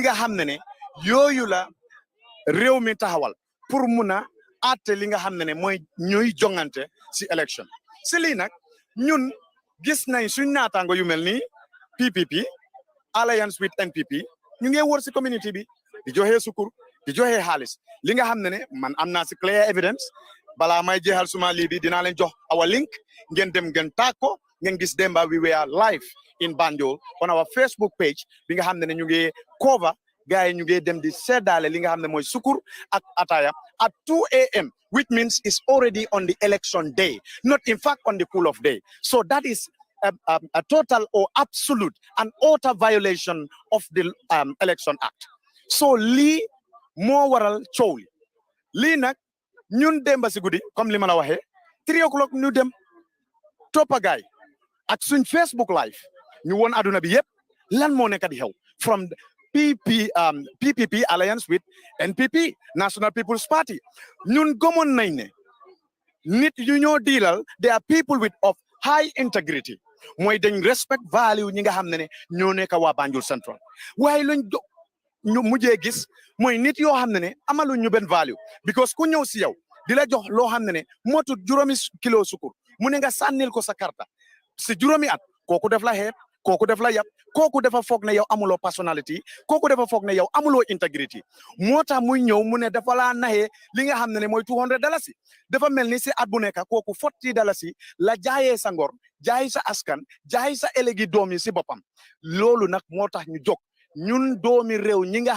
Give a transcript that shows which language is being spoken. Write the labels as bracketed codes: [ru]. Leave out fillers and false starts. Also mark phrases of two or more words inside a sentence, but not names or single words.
[wo] nga xam ne yooyu la réew mi taxawal pour mun a àtte li nga xam ne mooy ñuy jongante si élection si lii nag ñun gis nañ suñ naataango yu mel ni PPP [en] alliance with [wo] NPP ñu ngi wër si community bi di joxe sukur di joxe xaalis li nga xam ne man am naa si [en] clear evidence [wo] balaa may jeexal suma lii bi dinaa leen jox [en] our link [wo] ngeen dem ngeen taag ko ngeen gis demba [en] we were live in Banjul on our Facebook page [wo] bi nga xam ne ñu ngi cover gars yi ñu ngi dem di seddaale li nga xam ne mooy sukur ak ataya [en] at 2 a.m. which means it's already on the election day not in fact on the cool of day so that is a total or absolute and utter violation of the Election Act [wo] so lii moo waral coow lii nag ñun demba si guddi comme li ma la waxee 3 o'clock ñu dem toppa gaay ak suñ Facebook live ñu woon aduna bi yëpp lan moo nekk di xew from PPP [en] alliance with [wo] NPP National People's Party ñun gëmoon nañ ne nit yu ñoo diilal [en] they are people with of high integrity [wo] mooy dañ [en] respect value [wo] ñi nga xam ne ñoo nekk waa Banjul Central waaye luñ ñu mujjee gis mooy nit yoo xam ne amaluñ ñu benn [en] value because [wo] ku ñëw si yow di la jox loo xam ne motut 5 kilo sukur mu ne nga sànnil ko sa karta si 5 at kooku def la xeeb kooku def la yab kooku dafa foog ne yow amuloo personnalité kooku dafa foog ne yow amuloo intégrité moo tax muy ñëw mu ne dafa laa naxee li nga xam ne mooy $200 dafa mel ni si at bu nekk kooku $40 la jaayee sa ngor jaay sa askan jaay sa élegi doom yi si boppam loolu nag moo tax ñu jóg ñun doomi réew ñi nga